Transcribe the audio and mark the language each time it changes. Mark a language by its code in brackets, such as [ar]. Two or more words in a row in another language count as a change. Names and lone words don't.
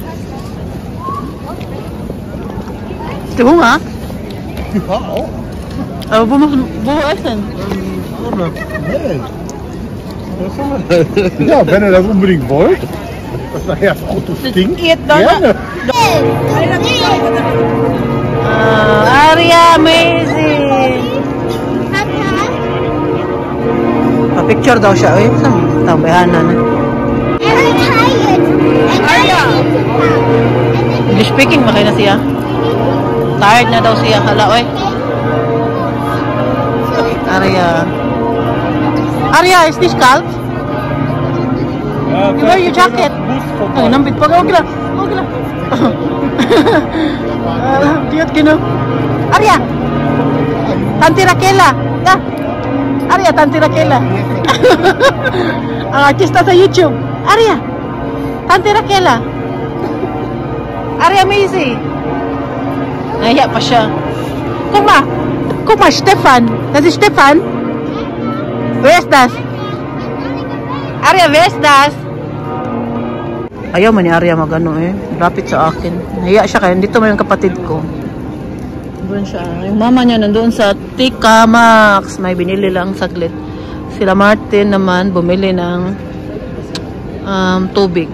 [de] Hast du Hunger? Ja, auch. Aber wo essen? Nee. Ja, wenn ihr das unbedingt wollt, dass nachher das Auto stinkt, gerne. [tl] Aria, amazing! Picture daw siya. Uy, tambayanan. [en] English speaking [tl] makay na siya. Tired na daw siya. Hala, oy. Arya, [en] is this cold? You wear your jacket. [tl] Ay, nambit pa. Okay lang. Okay lang. Cute kino. Arya! Tanti Raquela. Ya. Arya, Tanti Raquela. Ang artista sa YouTube. Arya! Tanti Raquela. Arya Macy. Nahiya pa siya. [de] Kuma, Stefan. Das ist Stefan. Wer ist das? Arya, wer ist das? [tl] Ayaw man ni Arya magano eh. Lapit sa akin. Nahiya siya kaya dito mo yung kapatid ko. Doon siya. Yung mama niya nandoon sa Tika Max. May binili lang saglit. Sila Martin naman bumili ng tubig.